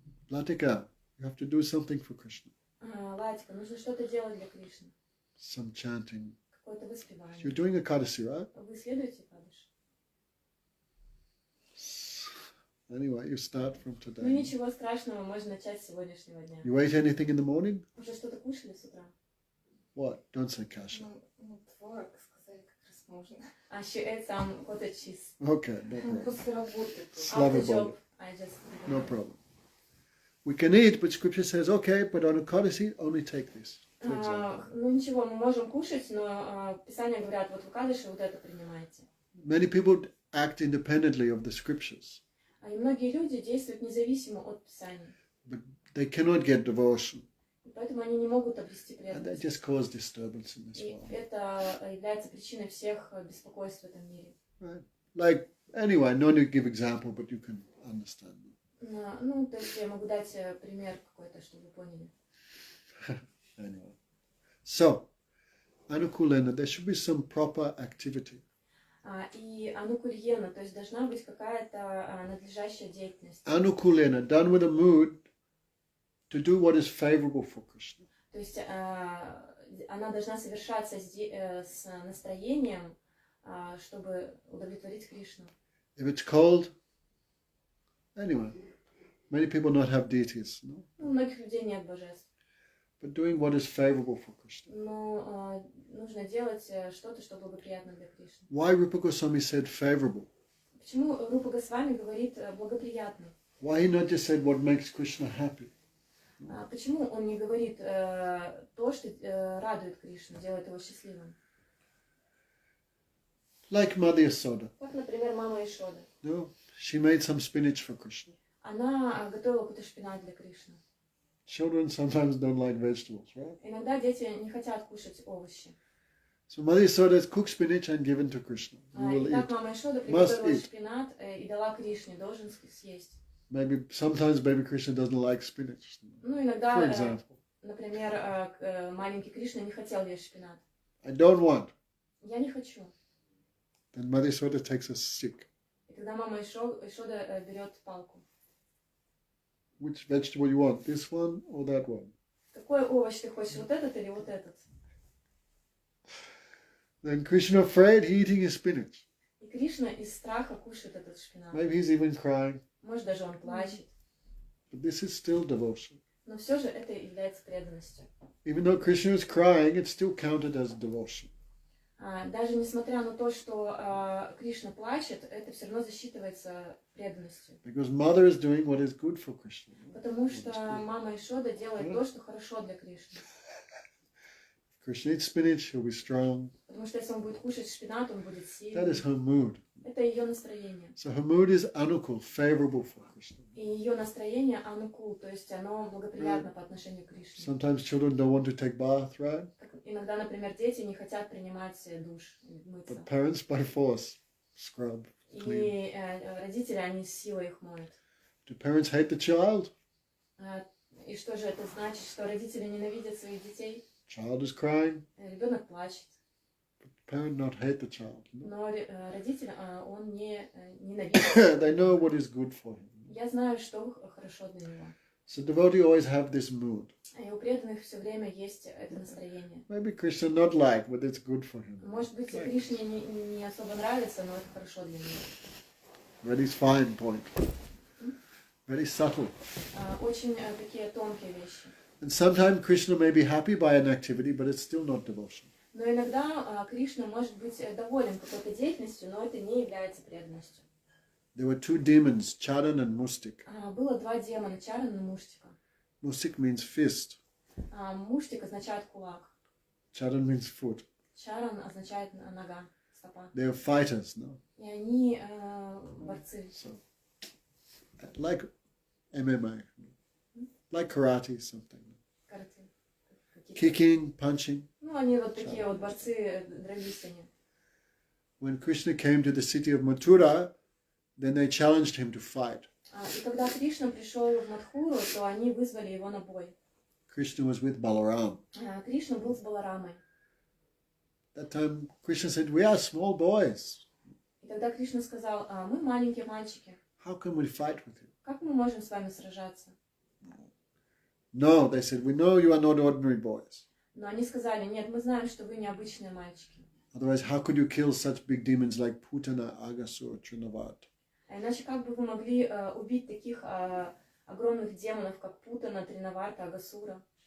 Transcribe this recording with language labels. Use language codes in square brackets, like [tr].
[en] Latika, you have to do something for Krishna. [ru] Латика, нужно что-то делать для Кришны. [en] Some chanting. [ru] Какое-то воспевание. [en] You're doing Ekadasi, right? [ru] Вы следуете Экадаши? [en] Anyway, you start from today. [ru] Ну ничего страшного, можно начать с сегодняшнего дня. [en] You ate anything in the morning? [ru] Уже что-то кушали с утра? [en] What? Don't say kasha. [ru] Ну, творог сказать как раз можно. [en] She ate some cottage cheese. Okay, no problem. [ru] После работы. Slava [en] After job, Bolo. I just... No problem. We can eat, but scripture says, okay, but on Ekadasi, only take this. For example. [ru] Ну ничего, мы можем кушать, но Писания говорят, вот в Экадаши вот это принимайте. [en] Many people act independently of the scriptures, [ru] И многие люди действуют независимо от Писания. [en] but they cannot get devotion. [ru] Поэтому они не могут обрести [en] And they [ru] преданность. [en] just cause disturbance in this [ru] И [en] world. [ru] это является причиной всех беспокойств в этом мире. [en] Right? Like, anyway, no need to give example, but you can understand. [ru] Ну, то есть я могу дать пример какой-то, чтобы вы поняли. [en] Anyway. So, Anukulena, there should be some proper activity. [ru] И анукульена, то есть должна быть какая-то надлежащая деятельность. [en] Anukulena, done with a mood to do what is favorable for Krishna. [ru] То есть она должна совершаться с настроением, чтобы удовлетворить Кришну. [en] If it's cold, anyway, many people not have deities, no? [ru] У многих людей нет божеств. [en] But doing what is favorable for Krishna. [ru] Но нужно делать что-то, что благоприятно для Кришны. [en] Why Rupa Goswami said favorable? [ru] Почему Рупа Госвами говорит благоприятно? [en] Why he not just said what makes Krishna happy? [ru] Почему он не говорит то, что радует Кришну, делает его счастливым? [en] Like Mother Yasoda. [ru] Как, например, мама Ишода. [en] No, she made some spinach for Krishna. [ru] Она готовила какой-то шпинат для Кришны. [en] Children sometimes don't like vegetables, right? [ru] Иногда дети не хотят кушать овощи. [en] So Mother Yasoda has cooked spinach and given to Krishna. You will [ru] И так [en] eat. [ru] мама Ишода [en] Must [ru] приготовила [en] eat. [ru] шпинат и дала Кришне, должен съесть. [en] Maybe sometimes baby Krishna doesn't like spinach. [ru] Ну, [en] For [ru] иногда, [en] example, [ru] например, маленький Кришна не хотел есть шпинат. [en] I don't want. [ru] Я не хочу. [en] Then Mother Yasoda takes a stick. [ru] И тогда мама Ишода берет палку. [en] Which vegetable you want? This one or that one? [ru] Какой овощ ты хочешь, вот этот или вот этот? [en] Then Krishna afraid he eating his spinach. [ru] И Кришна из страха кушает этот шпинат. [en] Maybe he's even crying. [ru] Может, даже он плачет. [en] But this is still devotion. [ru] Но все же это является преданностью. [en] Even though Krishna is crying, it's still counted as devotion. [ru] Даже несмотря на то, что Кришна плачет, это все равно засчитывается преданностью. [en] Because mother is doing what is good for Krishna. [ru] Потому что мама Ишода делает то, что хорошо для Кришны. [en] If Krishna eats spinach, he'll be strong. [ru] Потому что если он будет кушать шпинат, он будет [en] That is [ru] сильным. [en] her mood. [ru] Это ее настроение. [en] So her mood is anukul, favorable for Krishna. [ru] И ее настроение анукул, то есть оно благоприятно по отношению к Кришне. [en] Sometimes children don't want to take bath, right? [ru] Иногда, например, дети не хотят принимать душ, мыться. [en] But parents by force scrub, clean. [ru] И родители, они с силой их моют. [en] Do parents hate the child? [ru] И что же это значит, что родители ненавидят своих детей? [en] Child is crying. [ru] Ребенок плачет. [en] Parent not hate the child. No? [ru] Но родитель, он не ненавидит. [en] They know what is good for him. [ru] Я знаю, что хорошо для него. [en] So devotee always have this mood. [ru] И у преданных все время есть это настроение. [en] Maybe Krishna not like, but it's good for him. [ru] Может быть, Кришне не особо нравится, но это хорошо для него. [en] Very fine point. Very subtle. [ru] Очень такие тонкие вещи. [en] And sometimes Krishna may be happy by an activity, but it's still not devotion. [ru] Но иногда Кришна может быть доволен какой-то деятельностью, но это не является преданностью. [en] There were two demons, Charan and Mustik. [ru] Было два демона, Чаран и Муштика. [en] Mustik means fist. [ru] Муштик означает кулак. [en] Charan means foot. [ru] Чаран означает нога, стопа. [en] They are fighters, no? [ru] И они борцы. [en] So, like MMA, like karate, something. [ru] Карате. [en] Kicking, punching. [ru] Ну, они вот такие вот борцы, дрались они. [en] When Krishna came to the city of Mathura, then they challenged him to fight. [ru] И когда Кришна пришел в Мадхуру, то они вызвали его на бой. [en] Krishna was with Balaram. [ru] Кришна был с Баларамой. [en] That time Krishna said, we are small boys. [ru] И тогда Кришна сказал, мы маленькие мальчики. [en] How can we fight with you? [ru] Как мы можем с вами сражаться? [en] No, they said, we know you are not ordinary boys. [ru] Но они сказали, нет, мы знаем, что вы необычные мальчики. [en] Otherwise, how could you kill such big demons like Putana, Agasur, Trinavat? [ru] А иначе как бы вы могли убить таких огромных демонов, как Путана, Тринаварта, Агасура?